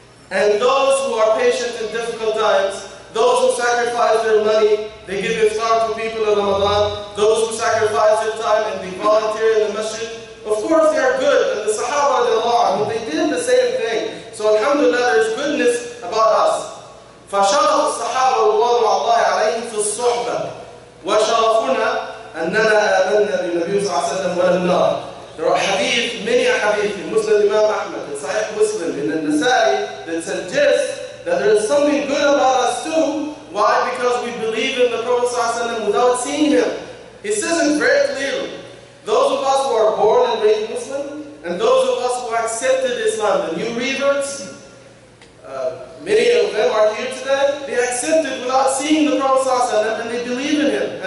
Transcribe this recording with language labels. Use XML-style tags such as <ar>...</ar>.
<en>and those who are patient in difficult times, those who sacrifice their money, they give iftar to people in Ramadan, those who sacrifice their time and they volunteer in the masjid, of course they are good, and the Sahaba, they did the same thing. So alhamdulillah, there's goodness about us.</en> <ar>فشرف الصحابة رضوان الله عليهم في الصحبة وشرفنا أننا آمنا بالنبي صلى الله عليه وسلم والنار.</ar> <en>There are hadith, many hadith in Muslim Imam Ahmad, in Sahih Muslim, in Al-Nasai, that suggest that there is something good about us too. Why? Because we believe in the Prophet ﷺ without seeing him. He says it very clearly. Those of us who are born and raised Muslim, and those of us who accepted Islam, the new reverts, many of them are here today, they accepted without seeing the Prophet ﷺ and they believe in him.</en>